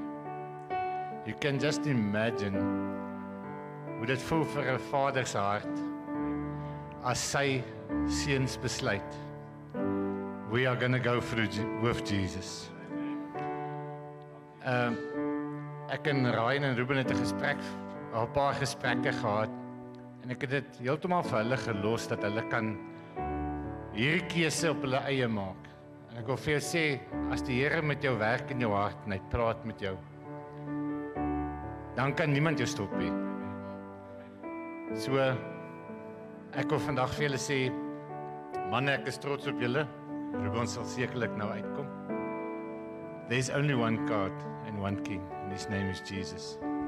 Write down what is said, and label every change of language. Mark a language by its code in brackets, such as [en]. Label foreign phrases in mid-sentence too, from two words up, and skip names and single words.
[en] You can just imagine [af] hoe dit voel vir 'n vader se hart as sy seuns besluit, [en] we are going to go through with Jesus. [af] Ek en Ryan en Ruben het 'n paar gesprekke gehad en ek het dit heeltemal vir hulle gelos dat hulle kan hierdie keuse op hulle eie maak. En ek wil vir jou sê, as die Here met jou werk in jou hart en hy praat met jou, dan kan niemand jou stop nie. So, ek wil vandag vir julle sê, manne, ek is trots op julle. Ruben sal sekerlik nou uitkom. [en] There's only one God and one King, and his name is Jesus.